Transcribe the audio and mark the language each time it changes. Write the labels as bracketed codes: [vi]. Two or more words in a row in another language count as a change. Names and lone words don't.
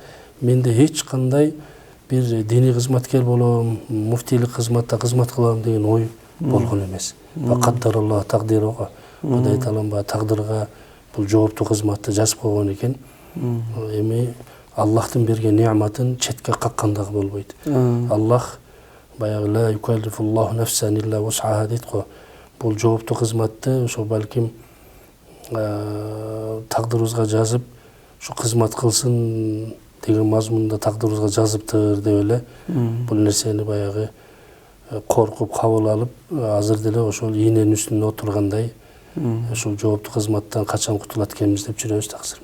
[ky] Менде эч кандай бир диний кызматкер болом, муфтийлик кызматта кызмат кылам деген ой болгон эмес. Каддаралла тагдирга, Кудай таалам тагдырга бул жооптуу кызматты жазып койгон экен. Эми Аллахтын берген неаматын четке каккандагы болбойт. Аллах баягы [ar] لا يكلف الله نفسا إلا وسعها [ky] дейт го. Бул жооптуу кызматты ошо балким тагдырыбызга жазып, ушу кызмат кылсын деген мазмунда тагдырыбызга жазыптыр деп эле бул нерсени баягы коркуп кабыл алып, азыр деле ошол ийненин үстүнө отургандай ошол жооптуу кызматтан качан кутулат экенбиз деп жүрөбүз таксыр.